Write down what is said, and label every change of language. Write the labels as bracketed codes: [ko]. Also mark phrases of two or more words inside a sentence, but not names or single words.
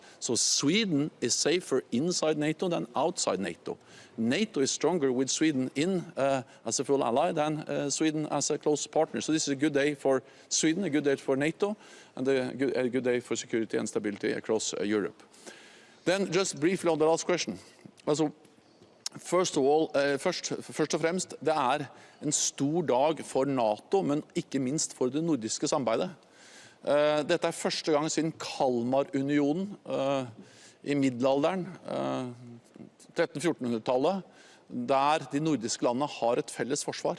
[en] So Sweden is safer inside NATO than outside NATO. NATO is stronger with Sweden in as a full ally than Sweden as a close partner. So this is a good day for Sweden, a good day for NATO, and a good day for security and stability across Europe. Then just briefly on the last question. Also, [no] først og fremst, det en stor dag for NATO, men ikke minst for det nordiske samarbeidet. Dette første gang siden Kalmarunionen i middelalderen, 1300-1400-tallet, der de nordiske landene har et felles forsvar.